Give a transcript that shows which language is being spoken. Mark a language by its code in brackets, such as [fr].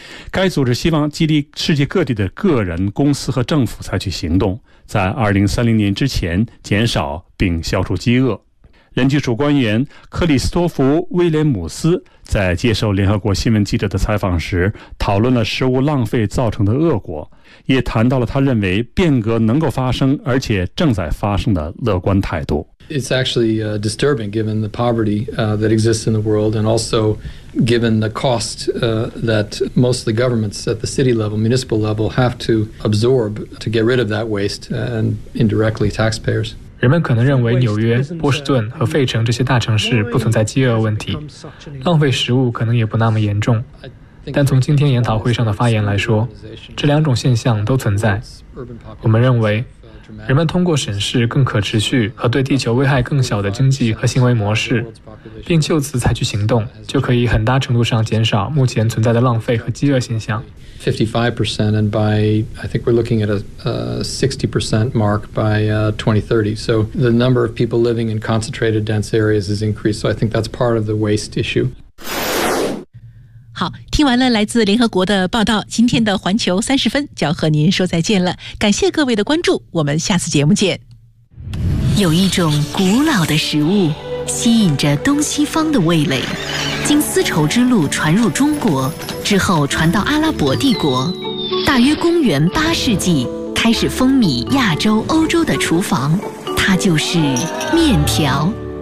[zh] 该组织希望激励世界各地的个人、公司和政府采取行动，在2030年之前减少并消除饥饿。人居署官员克里斯托弗·威廉姆斯在接受联合国新闻记者的采访时，讨论了食物浪费造成的恶果，也谈到了他认为变革能够发生而且正在发生的乐观态度。 [en] It's actually disturbing given the poverty that exists in the world and also given the cost that most of the governments at the city level, municipal level have to absorb to get rid of that waste and indirectly taxpayers. [zh] 人们可能认为纽约、波士顿和费城这些大城市不存在饥饿问题，浪费食物可能也不那么严重。但从今天研讨会上的发言来说，这两种现象都存在。我们认为，人们通过审视更可持续和对地球危害更小的经济和行为模式，并就此采取行动，就可以很大程度上减少目前存在的浪费和饥饿现象。 [en] 55% and by I think we're looking at a 60% mark by 2030. So the number of people living in concentrated dense areas is increased. So I think that's part of the waste issue. [zh] 好，听完了来自联合国的报道，今天的环球三十分就要和您说再见了。感谢各位的关注，我们下次节目见。有一种古老的食物，吸引着东西方的味蕾。经丝绸之路传入中国之后，传到阿拉伯帝国，大约公元八世纪开始风靡亚洲、欧洲的厨房，它就是面条。